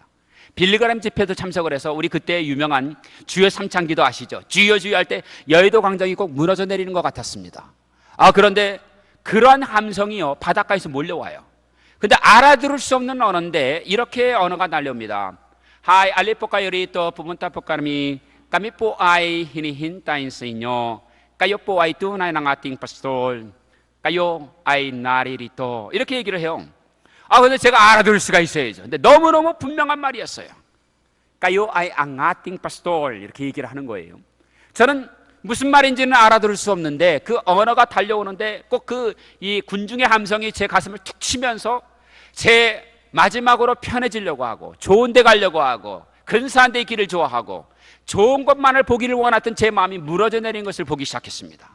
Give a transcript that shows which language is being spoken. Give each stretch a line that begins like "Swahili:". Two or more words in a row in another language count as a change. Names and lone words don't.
Korean: 빌리그램 집회도 참석을 해서 우리 그때 유명한 주여 삼창기도 아시죠? 주여 주여 할 때 여의도 광장이 꼭 무너져 내리는 것 같았습니다. 그런데 그러한 함성이요 바닷가에서 몰려와요. 근데 알아들을 수 없는 언어인데 이렇게 언어가 날려옵니다.
Filipino: Hai alipoka yorito pumunta po kami po ay hinihintayin sa inyo. Kayo po ay tunay ng ating pastor. Kayo ay naririto.
Korean: 이렇게 얘기를 해요. 근데 제가 알아들을 수가 있어야죠. 근데 너무너무 분명한 말이었어요.
Filipino: Kayo ay ang ating pastor.
Korean: 이렇게 얘기를 하는 거예요. 저는 무슨 말인지는 알아들을 수 없는데 그 언어가 달려오는데 꼭 이 군중의 함성이 제 가슴을 툭 치면서 제 마지막으로 편해지려고 하고 좋은 데 가려고 하고 근사한 데 있기를 좋아하고 좋은 것만을 보기를 원했던 제 마음이 무너져 내린 것을 보기 시작했습니다.